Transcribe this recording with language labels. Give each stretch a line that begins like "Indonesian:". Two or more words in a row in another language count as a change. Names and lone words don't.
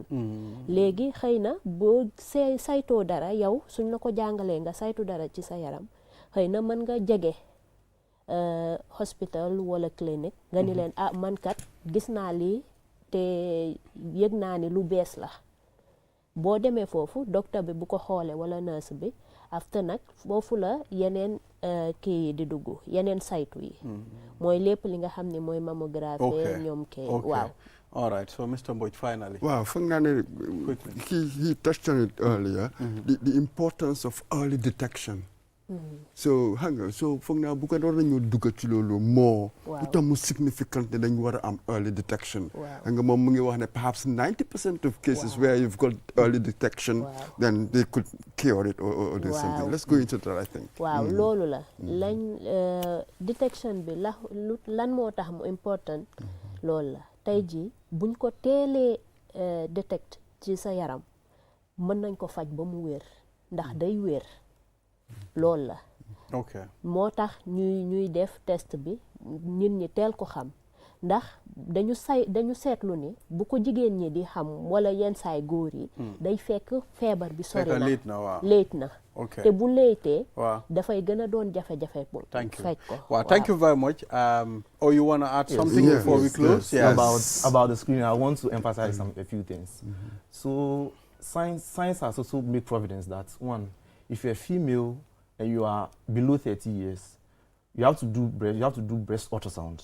Wolof: léegi xëy na boo saytoo dara yow suñ la ko jàngalee nga saytu dara ci sa yaram xëy na mën nga jege hospital wala clinique nga ni leen man kat gis naa lii te yëg naa ni lu bees la. boo demee foofu docteur bi bu ko xoolee wala nurse bi after nag foofu la yeneen kii yi di dugg yeneen saytu yi. mooy lépp li nga xam ne mooy mammographie ñoom kay waaw.
English: All right, so Mr. Mbodj, finally. Wow, he touched on it earlier, the importance of early detection So
Wolof: hanga so foog naa bu ko doon nañu dugg ci loolu
English: more.
Wolof: Waaw. lu tax mu significant ne dañu war a am
English: early detection.
Wolof: Waaw. Hanga moom mu ngi wax ne
English: perhaps 90% of cases where you've got early detection, then they could cure it or do something.
Wolof: Waaw.
English: Let's go into that, I think.
Wolof: waaw loolu la lañ detection bi lan moo tax mu important loolu la tey jii buñ ko teelee detect ci sa yaram mën nañ ko faj ba mu wér ndax day wér loolu la
English: ok
Wolof: moo tax ñuy def test bi nit ñi teel ko xam ndax dañu seetlu ni bu ko jigéen ñi di xam wala yenn saay góor yi day fekk feebar bi sori na late na te bu leetee dafay gën a doon jafe-jafe pour faj ko
English: waaw thank you very much you want to add something before we close? Yes. About the screening, I want to emphasize a few things. So science has also made providence that one, if you're a female and you are below 30 years, you have to do breast ultrasound.